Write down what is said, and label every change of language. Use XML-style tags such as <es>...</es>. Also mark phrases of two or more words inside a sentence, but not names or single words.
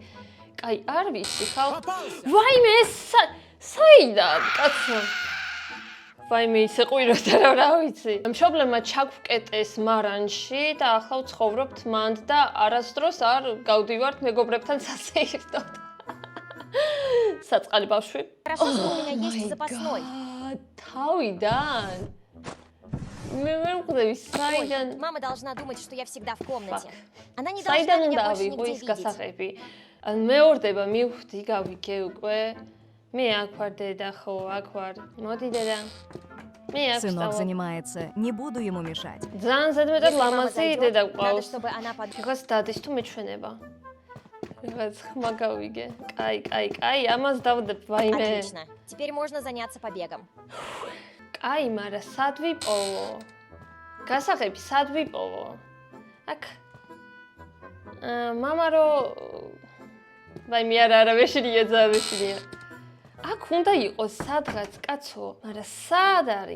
<ka>კაი, არ ვიცი ხალ. ვაიმე, საიდან, კაცო? ვაიმე, ისე ყვიროდა რა ვიცი. მშობლებმა ჩაგვკეტეს მარანში და ახლა ვცხოვრობთ მანდ და არასდროს არ გავდივართ მეგობრებთან სასეირნოდ. საწყალი ბავშვი.</ka> <ru>Хорошо, что у меня есть запасной.</ru> <ka>თავიდან? მე ვერ მგდები, საიდან?</ka> <ru>Мама должна думать, что я всегда в комнате. Она не</ru> <ka>საიდან</ka> <ru>должна меня</ru> <ka>უნდა</ka> <ru>больше</ru> <ka>ავიღო</ka> <ru>нигде</ru> <ka>ის</ka> <ru>видеть.</ru> <ka>გასაღები? მეორდება, მივხვდი, გავიგე უკვე. მე აქ ვარ დედა, ხო, აქ ვარ. მოდი деда. მე აქ</ka> <ru>Сынок</ru> <ka>ვსწავლობ.</ka> <ru>занимается, не буду ему мешать.</ru> <ka>ძალიან ზედმეტად</ka> <ru>Если мама</ru> <ka>ლამაზი</ka> <ru>зайдет,</ru> <ka>დედა</ka> <ru>надо,</ru> <ka>გვყავს.</ka> <ru>чтобы она под...</ru> <ka>რაღაც დადის თუ მეჩვენება. რაღაც ხმა გავიგე. კაი, ამას დავდებ, ვაიმე.</ka> <ru>Отлично. Теперь можно заняться побегом.</ru> <ka>კაი, მაგრამ სად ვიპოვო? გასაღები სად ვიპოვო? აქ მამა რო ვაიმე არა ვეშინია ძავეშინია. აქ უნდა იყოს სადღაც კაცო, მაგრამ სად არის?</ka>